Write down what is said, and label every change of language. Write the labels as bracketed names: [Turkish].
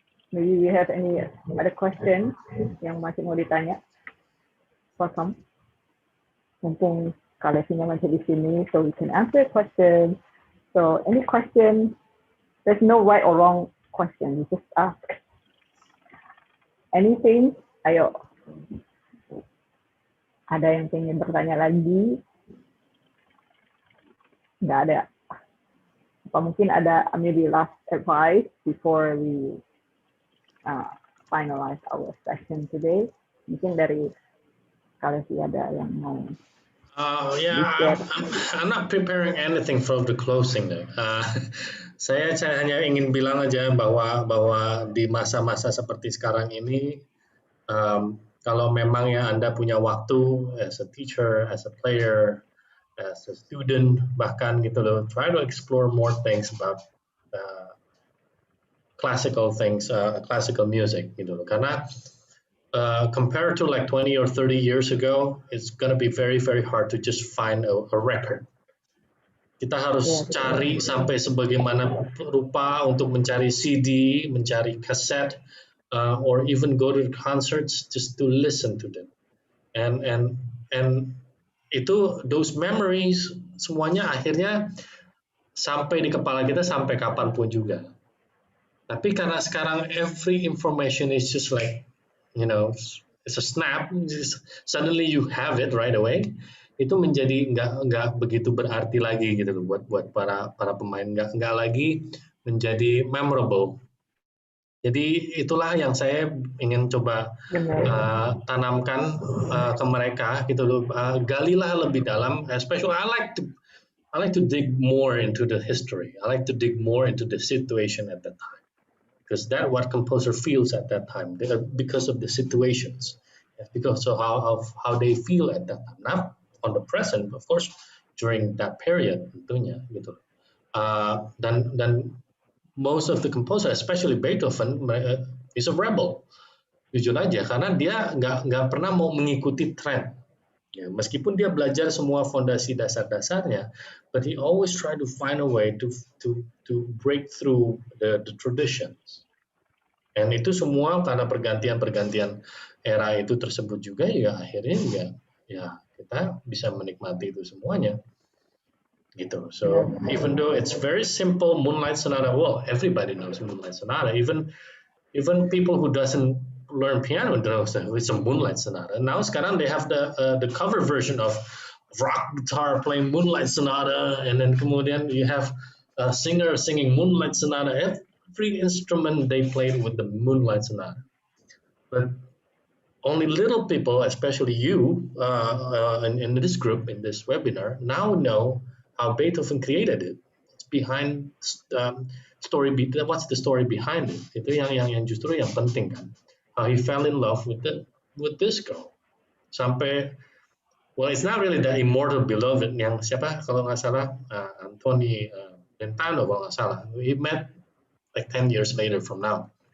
[English] Maybe you have any other question [Indonesian] yang masih mau ditanya? [English] Welcome. [Indonesian] Mumpung Kalesinya masih di sini, [English] so we can answer a question. So any question, there's no right or wrong question. You just ask anything. [Indonesian] Ayo. Ada yang ingin bertanya lagi? Nggak ada. Apa mungkin ada [English] maybe last advice before we finalize our session today? [Indonesian] Mungkin dari Kalesi ada yang mau. [English] I'm not preparing anything for the closing. [Indonesian] Saya hanya ingin bilang aja bahwa di masa-masa seperti sekarang ini, kalau memang Anda punya waktu [English] as a teacher, as a player, as a student, [Indonesian] bahkan gitu loh, [English] try to explore more things about classical things, classical music [Indonesian] gitu loh. Karena [English] compared to like 20 or 30 years ago, it's going to be very, very hard to just find a record. [Indonesian] Kita harus cari sampai sebagaimana rupa untuk mencari CD, mencari kaset, or even go to concerts just to listen to them. [English] And [Indonesian] itu [English] those memories [Indonesian] semuanya akhirnya sampai di kepala kita sampai kapanpun juga. Tapi karena sekarang [English] every information is just like it's a snap, suddenly you have it right away. [Indonesian] Itu menjadi nggak begitu berarti lagi gitu loh buat para pemain, nggak lagi menjadi memorable. Jadi itulah yang saya ingin coba tanamkan ke mereka gitu loh. Galilah lebih dalam, [English] especially I like to dig more into the history. I like to dig more into the situation at that time. Because that's what composer feels at that time, because of the situations, because of how they feel at that time, not on the present, of course, during that period [Indonesian] tentunya gitu. Dan [English] most of the composer, especially Beethoven, is a rebel. [Indonesian] Jujur aja, karena dia nggak pernah mau mengikuti tren. Ya, meskipun dia belajar semua fondasi dasar-dasarnya, [English] but he always try to find a way to break through the traditions. [Indonesian] Dan itu semua karena pergantian era itu tersebut juga, ya akhirnya ya kita bisa menikmati itu semuanya. Gitu. [English] So even though it's very simple, Moonlight Sonata, well, everybody knows Moonlight Sonata. Even people who doesn't learn piano knows that it's a Moonlight Sonata. Now [Indonesian] sekarang [English] they have the cover version of rock guitar playing Moonlight Sonata, and then [Indonesian] kemudian [English] you have a singer singing Moonlight Sonata. Every instrument they played with the Moonlight Sonata. But only little people, especially you, in this group, in this webinar, now know how Beethoven created it. It's behind what's the story behind it? [Indonesian] Itu yang justru yang penting kan. [English] How he fell in love with this girl. [Indonesian] Sampai, [English] well, it's not really the immortal beloved [Indonesian] yang siapa kalau nggak salah [English] Anthony Brentano [Indonesian] kalau nggak salah. [English] He met like 10 years later from now.